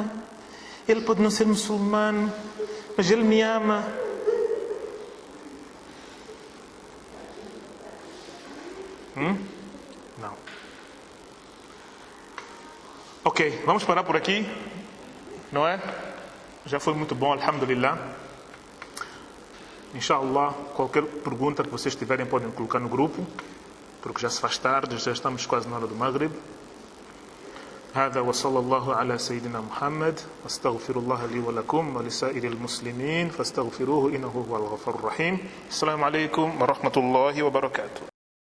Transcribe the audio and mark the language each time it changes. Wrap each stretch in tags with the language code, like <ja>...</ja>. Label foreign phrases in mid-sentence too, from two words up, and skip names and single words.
<pt>Ele pode não ser muçulmano, mas ele me ama. Não. Ok, vamos parar por aqui, não é? Já foi muito bom,</pt> <ar>alhamdulillah. Inshallah,</ar> <pt>qualquer pergunta que vocês tiverem podem colocar no grupo, porque já se faz tarde, já estamos quase na hora do Maghrib.</pt> <ar>هذا وصلى الله على سيدنا محمد واستغفر الله لي ولكم ولسائر المسلمين فاستغفروه إنه هو الغفور الرحيم. السلام عليكم ورحمة الله وبركاته.</ar>